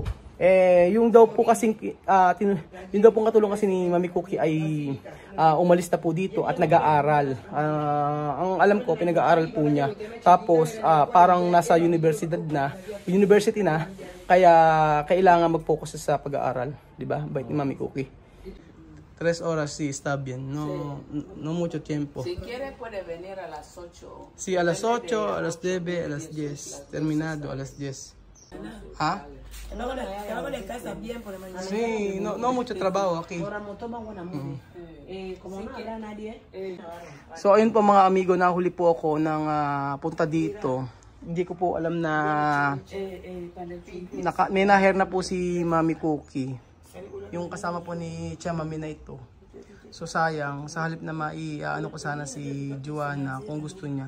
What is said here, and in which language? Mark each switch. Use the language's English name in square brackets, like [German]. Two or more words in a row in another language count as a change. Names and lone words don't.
[Filipino] Yung daw po kasing yung daw pong katulong kasi ni Mami Cookie ay umalis na po dito at nag-aaral. Ang alam ko pinag-aaral po niya. Tapos parang nasa university na kaya kailangan mag-focus sa pag-aaral, 'di ba? Bait ni Mami Cookie. [Spanish] 3 horas sí está bien, no mucho tiempo. Si quiere puede venir a las 8. Sí, a las 8, a las 9, a las 10. Terminado a las 10. ¿Ah? Sí, no mucho trabajo aquí. [Filipino] So ayun po mga amigo, nahuli po ako ng punta dito. Hindi ko po alam na may naher na po si Mami Cookie. yung kasama po ni Chamami na ito. So sayang, sa halip na ano ko sana si Joanna kung gusto niya.